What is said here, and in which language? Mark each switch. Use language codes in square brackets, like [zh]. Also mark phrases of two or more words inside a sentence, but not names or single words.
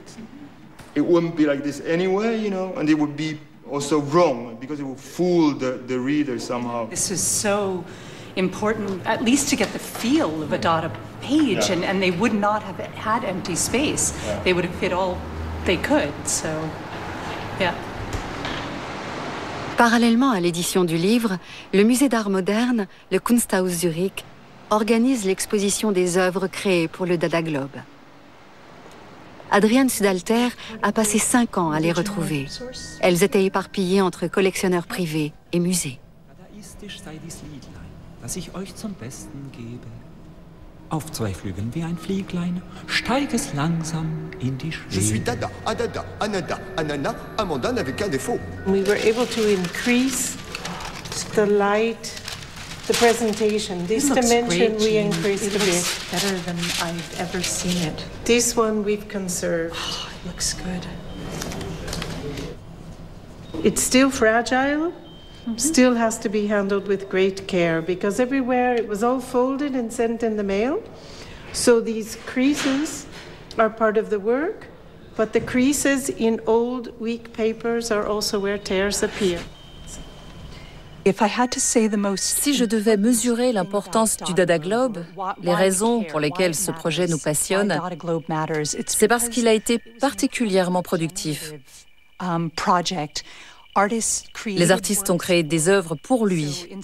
[en] It wouldn't be like this anyway, you know, and it would be also wrong because it would fool the reader somehow. This is so important, at least to get the feel of a Dada page, Yeah. and they would not have had empty space. Yeah. They would have fit all they could, so, yeah. [fr] Parallèlement à l'édition du livre, le musée d'art moderne, le Kunsthaus Zurich, organise l'exposition des œuvres créées pour le Dada Globe. Adrienne Sudalter a passé 5 ans à les retrouver. Elles étaient éparpillées entre collectionneurs privés et musées. [de] Dadaistisch sei dies Liedlein, das ich euch zum Besten gebe. Auf 2 Flügeln wie ein Flieglein, steig es langsam in die Schwebe. [fr] Je suis Dada, Adada, Anada, Anana, Amanda n'avait qu'un défaut. [en] We were able to increase the light, the presentation. This dimension we increased a bit. Better than I've ever seen it. This one we've conserved. Oh, it looks good. It's still fragile, still has to be handled with great care because everywhere it was all folded and sent in the mail. So these creases are part of the work, but the creases in old, weak papers are also where tears appear. [fr] Si je devais mesurer l'importance du Dada Globe, les raisons pour lesquelles ce projet nous passionne, c'est parce qu'il a été particulièrement productif. Les artistes ont créé des œuvres pour lui.